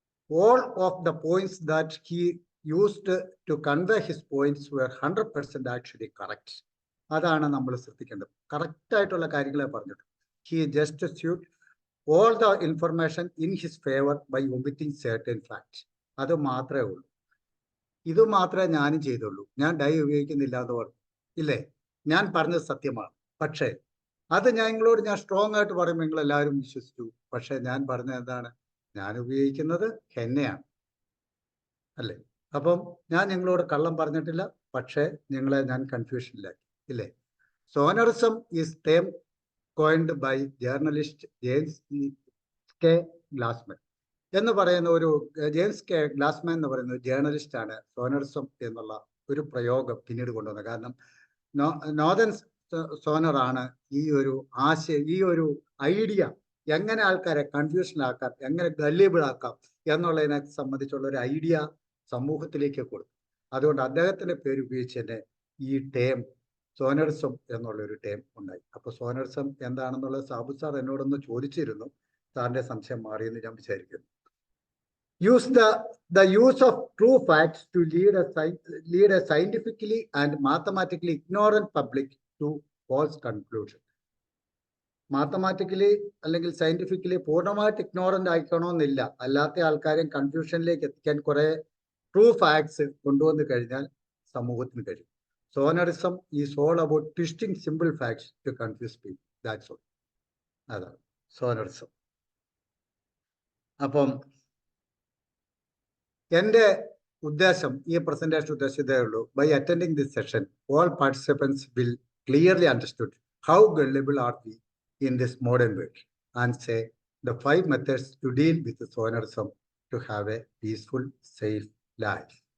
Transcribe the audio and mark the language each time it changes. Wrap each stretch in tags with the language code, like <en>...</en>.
<en>All of the points that he used to convey his points were 100% actually correct.</en> <ml>അതാണ് നമ്മൾ ശ്രദ്ധിക്കേണ്ടത്. Correct ആയിട്ടുള്ള കാര്യങ്ങളെ പറഞ്ഞിട്ട്</ml> <en>he just suited all the information in his favor by omitting certain facts.</en> <ml>അത് മാത്രമേ ഉള്ളൂ. ഇത് മാത്രമേ ഞാനും ചെയ്തുള്ളൂ. ഞാൻ ഡൈ ഉപയോഗിക്കുന്നില്ല എന്ന് പറഞ്ഞു ഇല്ലേ? ഞാൻ പറഞ്ഞത് സത്യമാണ്. പക്ഷേ അത് നിങ്ങളോട് ഞാൻ സ്ട്രോങ് ആയിട്ട് പറയുമ്പോൾ നിങ്ങൾ എല്ലാവരും വിശ്വസിച്ചു. പക്ഷെ ഞാൻ പറഞ്ഞത് എന്താണ്? ഞാൻ ഉപയോഗിക്കുന്നത് ഹെന്നയാണ് അല്ലേ? അപ്പം ഞാൻ നിങ്ങളോട് കള്ളം പറഞ്ഞിട്ടില്ല, പക്ഷേ നിങ്ങളെ ഞാൻ കൺഫ്യൂഷനിലാക്കി ഇല്ലേ?</ml> <en>sonerism is term coined by journalist James K Glassman</en> <ml>എന്ന് പറയുന്ന ജെയിംസ് കെ ഗ്ലാസ്മാൻ എന്ന് പറയുന്ന ജേർണലിസ്റ്റ് ആണ് സോനറിസം എന്നുള്ള ഒരു പ്രയോഗം പിന്നീട് കൊണ്ടുവന്നത്. കാരണം നോർത്തേൺ സോനറാണ് ഈ ഒരു ഐഡിയ എങ്ങനെ ആൾക്കാരെ കൺഫ്യൂഷനിലാക്കാം, എങ്ങനെ ഗല്ലിബിൾ ആക്കാം എന്നുള്ളതിനെ സംബന്ധിച്ചുള്ള ഒരു ഐഡിയ സമൂഹത്തിലേക്ക് കൊടുത്തു. അതുകൊണ്ട് അദ്ദേഹത്തിന്റെ പേര് ഉപയോഗിച്ച് തന്നെ ഈ ടേം സോനറിസം എന്നുള്ളൊരു ടേം ഉണ്ടായി. അപ്പൊ സോനറിസം എന്താണെന്നുള്ളത് സാബു സാർ എന്നോടൊന്ന് ചോദിച്ചിരുന്നു. സാറിന്റെ സംശയം മാറിയെന്ന് ഞാൻ വിചാരിക്കുന്നു.</ml> <en>The use of true facts to lead a scientifically and mathematically ignorant public to false conclusion.</en> <ml>Mathematically അല്ലെങ്കിൽ സയന്റിഫിക്കലി പൂർണ്ണമായിട്ട് ഇഗ്നോറന്റ് ആയിക്കണമെന്നില്ല, അല്ലാത്ത ആൾക്കാരെയും കൺഫ്യൂഷനിലേക്ക് എത്തിക്കാൻ കുറെ ട്രൂ ഫാക്ട്സ് കൊണ്ടുവന്ന് കഴിഞ്ഞാൽ സമൂഹത്തിന് കഴിയും.</ml> <en>Sonerism is all about twisting simple facts to confuse people. That's all.</en> <ml>അതാണ് സോനറിസം. അപ്പം എൻ്റെ ഉദ്ദേശം, ഈ പ്രസന്റേഷൻ ഉദ്ദേശം ഇതേ ഉള്ളൂ.</ml> <en>By attending this session all participants will clearly understood how gullible are we in this modern world and say the 5 methods to deal with the Sonerism to have a peaceful, safe life.</en>